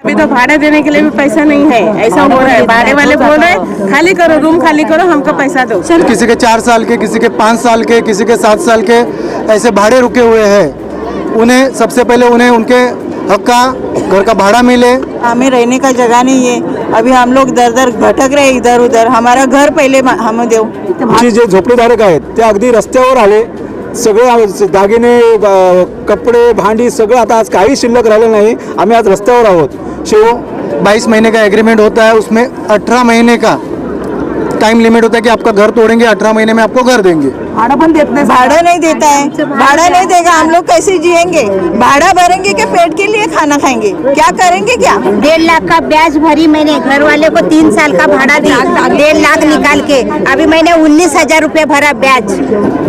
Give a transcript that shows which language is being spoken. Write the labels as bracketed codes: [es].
[hi] तो भाड़ा देने के लिए भी पैसा नहीं है, ऐसा हो रहा है। भाड़े वाले बोल रहे हैं खाली करो, रूम खाली करो, हमको पैसा दो। किसी के 4 साल के, किसी के 5 साल के, किसी के 7 साल के ऐसे भाड़े रुके हुए हैं। उन्हें सबसे पहले उन्हें उनके हक का घर का भाड़ा मिले। हमें रहने का जगह नहीं है, अभी हम लोग दर दर भटक रहे इधर उधर, हमारा घर पहिले [mr] हम देऊ। जे झोपडीधारक आहेत ते अगदी रस्त्यावर आले, सगळे दागिने, कपडे, भांडी सगळं आता आज काही शिल्लक राहिलं नाही। आम्ही आज रस्त्यावर आहोत। [hi] 22 महीने का एग्रीमेंट होता है, उसमें 18 महीने का टाइम लिमिट होता है कि आपका घर तोड़ेंगे, 18 महीने में आपको घर देंगे। भाड़ा नहीं देता है, भाड़ा नहीं देगा, हम लोग कैसे जिएंगे? भाड़ा भरेंगे कि पेट के लिए खाना खाएंगे? क्या करेंगे? क्या 1.5 लाख का ब्याज भरी मैंने, घर वाले को 3 साल का भाड़ा दी, 1.5 लाख निकाल के अभी मैंने 19,000 रुपये भरा ब्याज।